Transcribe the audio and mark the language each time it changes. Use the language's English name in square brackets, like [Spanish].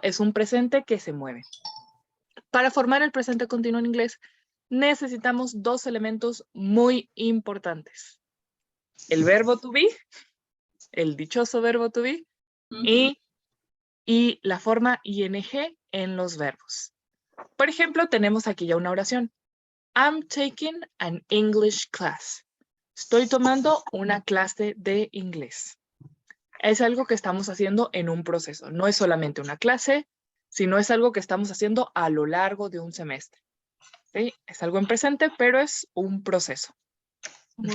[Spanish] Es un presente que se mueve. Para formar el presente continuo en inglés, necesitamos dos elementos muy importantes. El verbo to be, el dichoso verbo to be, Ujú. y la forma ing en los verbos. Por ejemplo, tenemos aquí ya una oración. [English] I'm taking an English class. [Spanish] Estoy tomando una clase de inglés. Es algo que estamos haciendo en un proceso. No es solamente una clase, sino es algo que estamos haciendo a lo largo de un semestre. ¿Sí? Es algo en presente, pero es un proceso. Muy